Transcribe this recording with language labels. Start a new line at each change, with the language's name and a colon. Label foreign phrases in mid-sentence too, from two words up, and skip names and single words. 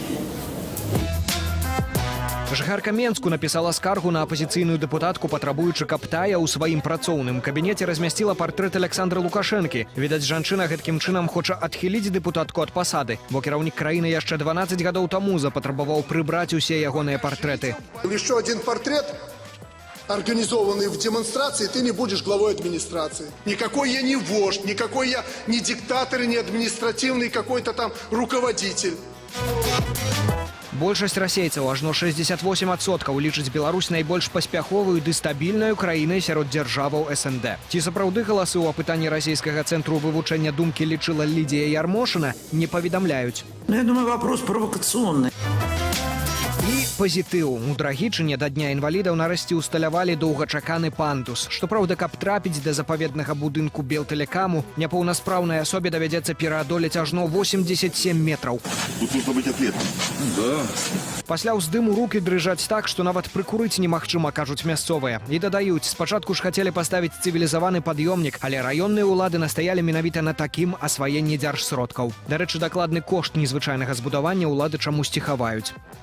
Belarusian: Жыхарка Менску напісала скаргу на апазіцыйную дэпутатку, патрабуючы, каб тая ў сваім працоўным кабінеце размясціла партрэт Александра Лукашэнкі. Відаць, жанчына гэткім чынам хоча адхіліць дэпутатку ад пасады, бо кіраўнік краіны яшчэ 12 гадоў таму запатрабаваў прыбраць усе ягоныя партрэты.
Russian: Еще один портрет, организованный в демонстрации, ты не будешь главой администрации. Никакой я не вождь, никакой я не диктатор, не административный какой-то там руководитель.
Belarusian: Большасць расейцаў, ажно 68%, лічыць Беларусь найбольш паспяховую ды стабільнаю краінай сярод дзяржаваў СНД. Ці сапраўды галасы ў апытанні расійскага цэнтру вывучэння думкі лічыла Лідія Ярмошына, не паведамляюць.
Russian: Я думаю, вопрос провокационный.
Belarusian: І пазітыў. У Драгічыне да Дня інвалідаў нарэшце ўсталявалі доўгачаканы пандус. Што праўда, каб трапіць да запаведнага будынку Белтэлекаму, няпаўнаспраўнай асобе давядзецца пераадолець ажно 87 метраў.
Russian: Тут нужно быть атлетом. Да.
Belarusian: Пасля ўздыму рукі дрыжаць так, што нават прыкурыць немагчыма, кажуць мясцовыя. І дадаюць, спачатку ж хацелі паставіць цывілізаваны пад'ёмнік, але раённыя ўлады настаялі менавіта на такім асваенні дзяржсродкаў. Дарэчы, дакладны кошт незвычайнага збудавання ўлады чамусьці хаваюць.